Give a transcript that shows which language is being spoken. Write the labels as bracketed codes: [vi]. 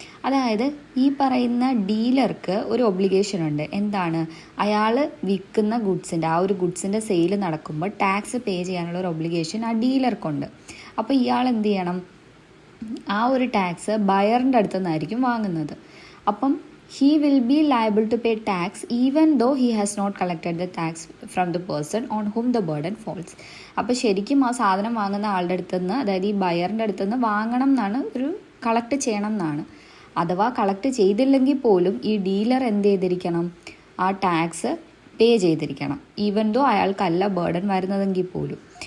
[ml] അതായത് ഈ പറയുന്ന ഡീലർക്ക് ഒരു ഒബ്ലിഗേഷൻ ഉണ്ട്. എന്താണ്? അയാൾ വിൽക്കുന്ന ഗുഡ്സിൻ്റെ ആ ഒരു ഗുഡ്സിൻ്റെ സെയിൽ നടക്കുമ്പോൾ ടാക്സ് പേ ചെയ്യാനുള്ള ഒരു ഒബ്ലിഗേഷൻ ആ ഡീലർക്കുണ്ട്. അപ്പോൾ ഇയാൾ എന്ത് ചെയ്യണം? ആ ഒരു ടാക്സ് ബയറിൻ്റെ അടുത്തു നിന്നായിരിക്കും വാങ്ങുന്നത്. [en] അപ്പം he will be liable to pay tax even though he has not collected the tax from the person on whom the burden falls. [ml] അപ്പോൾ ശരിക്കും ആ സാധനം വാങ്ങുന്ന ആളുടെ അടുത്ത് നിന്ന്, അതായത് ഈ ബയറിൻ്റെ അടുത്ത് നിന്ന് വാങ്ങണം എന്നാണ്, ഒരു കളക്ട് ചെയ്യണം എന്നാണ്. അഥവാ കളക്ട് ചെയ്തില്ലെങ്കിൽ പോലും ഈ ഡീലർ എന്ത് ചെയ്തിരിക്കണം? ആ ടാക്സ് പേ ചെയ്തിരിക്കണം, ഈവൻ ദോ അയാൾക്കല്ല ബേർഡൻ വരുന്നതെങ്കിൽ പോലും.